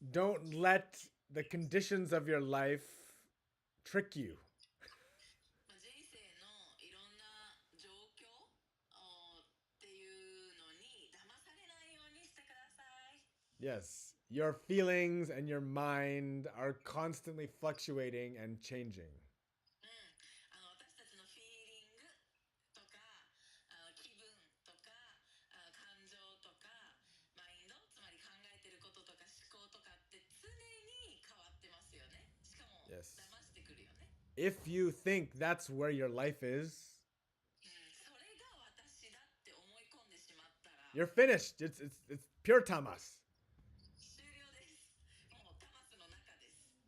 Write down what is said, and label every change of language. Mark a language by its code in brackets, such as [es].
[en] Don't let the conditions of your life trick you. [ja] 人生のいろんな状況っていうのに騙されないようにしてください。 [en] Yes, your feelings and your mind are constantly fluctuating and changing. [ja] 私たちのフィーリングとか気分とか感情とかマインド、つまり考えてることとか思考とかって常に変わってますよね。しかも [en] Yes. [ja] 騙してくるよね。 [en] If you think that's where your life is, [ja] それが私だって思い込んでしまったら [en] you're finished. It's pure tamas. [ja] 終了です。もうタマスの中です。